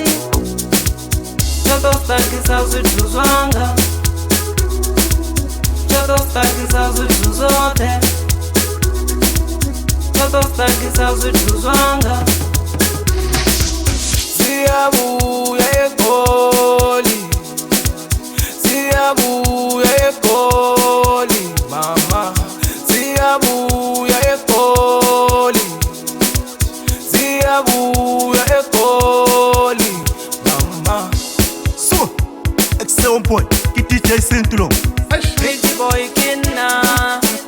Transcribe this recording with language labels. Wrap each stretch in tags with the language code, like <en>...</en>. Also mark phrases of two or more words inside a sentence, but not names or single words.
<sn>Chatostakisa zvitu zvanga, chatostakisa zvitu zvote, chatostakisa zvitu zvanga.</sn> <zu>Ziyabuya eGoli, ziyabuya eGoli mama, ziyabuya eGoli, ziyabuya eGoli mama.</zu> <en>So, excellent point. Get DJ Central. Pretty boy Kinna.</en>